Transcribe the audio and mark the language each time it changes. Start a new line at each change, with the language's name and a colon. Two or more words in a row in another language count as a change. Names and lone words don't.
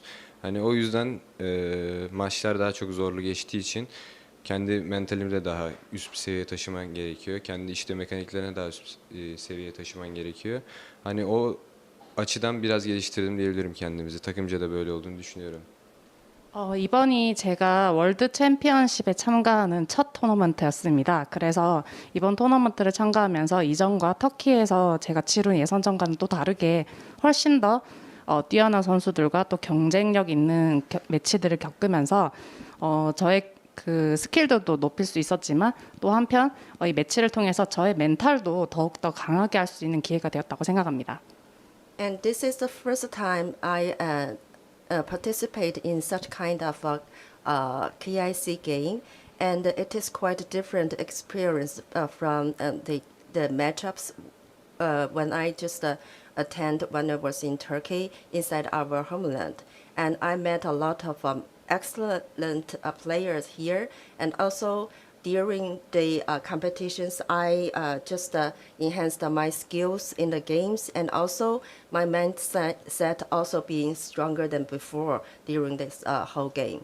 Turkish: Hani o yüzden maçlar daha çok zorlu geçtiği için kendi mentalimi de daha üst bir seviyeye taşıman gerekiyor. Kendi işte mekaniklerine daha üst seviyeye taşıman gerekiyor. Hani o açıdan biraz geliştirdim diyebilirim kendimizi. Takımca da böyle olduğunu düşünüyorum.
Korean: 이번이 제가 월드 챔피언십에 참가하는 첫 토너먼트였습니다. 그래서 이번 토너먼트를 참가하면서 이전과 터키에서 제가 치룬 예선전과는 또 다르게 훨씬 더 뛰어난 선수들과 또 경쟁력 있는 매치들을 겪으면서 저의 그 스킬도 높일 수 있었지만 또 한편 이 매치를 통해서 저의 멘탈도 더욱더 강하게 할 수 있는 기회가 되었다고 생각합니다.
English: And this is the first time I participate in such kind of KIC game, and it is quite a different experience from the matchups when I just attend when I was in Turkey inside our homeland, and I met a lot of excellent players here, and also during the competitions, I just enhanced my skills in the games, and also my mindset also being stronger than before during this whole game.